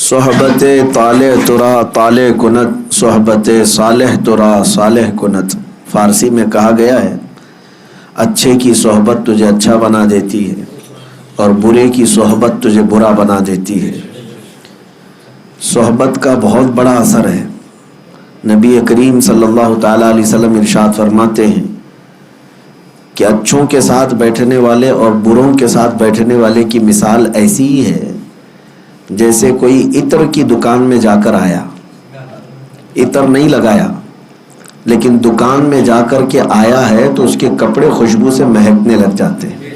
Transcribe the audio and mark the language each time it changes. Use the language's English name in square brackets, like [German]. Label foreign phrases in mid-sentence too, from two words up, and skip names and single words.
[Persian] صحبت طالع ترا طالع کنت، صحبت صالح ترا صالح کنت۔ [Urdu] فارسی میں کہا گیا ہے اچھے کی صحبت تجھے اچھا بنا دیتی ہے اور برے کی صحبت تجھے برا بنا دیتی ہے۔ صحبت کا بہت بڑا اثر ہے۔ نبی کریم [Arabic] صلی اللہ تعالیٰ علیہ وسلم [Urdu] ارشاد فرماتے ہیں کہ اچھوں کے ساتھ بیٹھنے والے اور بروں کے ساتھ بیٹھنے والے کی مثال ایسی ہی ہے جیسے کوئی عطر کی دکان میں جا کر آیا، عطر نہیں لگایا لیکن دکان میں جا کر کے آیا ہے تو اس کے کپڑے خوشبو سے مہکنے لگ جاتے ہیں۔